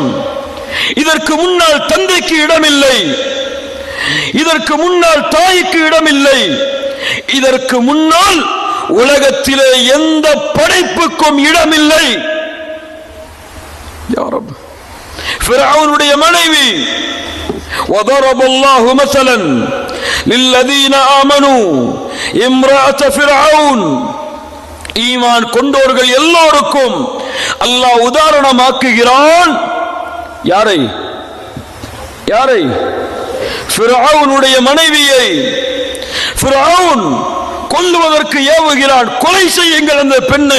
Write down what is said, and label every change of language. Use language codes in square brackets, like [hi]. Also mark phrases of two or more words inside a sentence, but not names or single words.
[ta] இதற்கு முன்னால் தந்தைக்கு இடமில்லை, இதற்கு முன்னால் தாய்க்கு இடமில்லை, இதற்கு முன்னால் உலகத்திலே எந்த படைப்புக்கும் இடமில்லை. [ar] يا رب, [ta] ஃபிரௌனுடைய மனைவி [ar] وضرب الله مثلا للذين آمنوا امرأة فرعون, [ta] ஈமான் கொண்டோர்கள் எல்லோருக்கும் அல்லாஹ் உதாரணமாக்குகிறான். யாரை? யாரை? ஃபிரௌனுடைய மனைவியை. ஃபிரௌன் கொல்லுவதற்கு ஏவுகிறான், கொலை செய்யுங்கள் அந்த பெண்ணை.